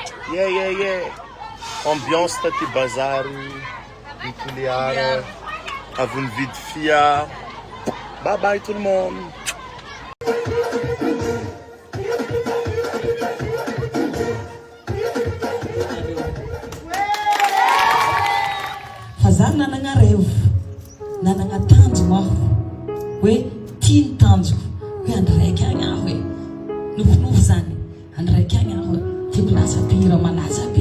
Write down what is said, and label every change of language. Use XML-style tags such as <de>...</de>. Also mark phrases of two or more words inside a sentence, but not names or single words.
<mg>Ambiance taty bazary, Toliara, avy nividy fia.</mg> <fr>Bye bye tout le monde.</fr> <mg>Fazary nanagna revo, nanagna tanjona aho hoe tia ny tanjoko hoe andro raiky agny aho hoe nofinofy zany andro raiky agny aho tiako lasa be raha malaza be.</mg>